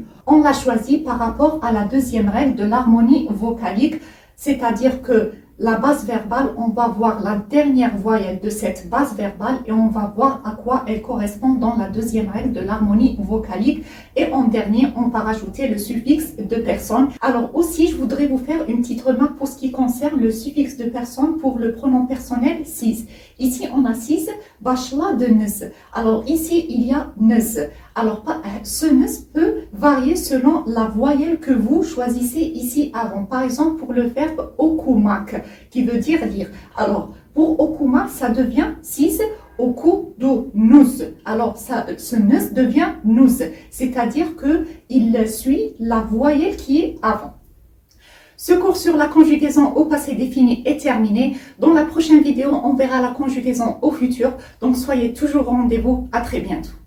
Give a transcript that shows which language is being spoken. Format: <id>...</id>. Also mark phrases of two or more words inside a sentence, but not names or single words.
<fr>On l'a choisi par rapport à la deuxième règle de l'harmonie vocalique, c'est-à-dire que la base verbale, on va voir la dernière voyelle de cette base verbale et on va voir à quoi elle correspond dans la deuxième règle de l'harmonie vocalique. Et en dernier, on va rajouter le suffixe de personne. Alors aussi, je voudrais vous faire une petite remarque pour ce qui concerne le suffixe de personne pour le pronom personnel siz. Ici, on a</fr> <tr>siz, başladınız.</tr> <fr>Alors ici, il y a nız. Alors, ce nız peut varier selon la voyelle que vous choisissez ici avant. Par exemple, pour le verbe okumak, qui veut dire lire. Alors, pour okumak, ça devient</fr> <tr>siz, okudunuz.</tr> <fr>Alors, ce nız devient nuz, c'est-à-dire qu'il suit la voyelle qui est avant. Ce cours sur la conjugaison au passé défini est terminé. Dans la prochaine vidéo, on verra la conjugaison au futur. Donc, soyez toujours au rendez-vous. À très bientôt.</fr>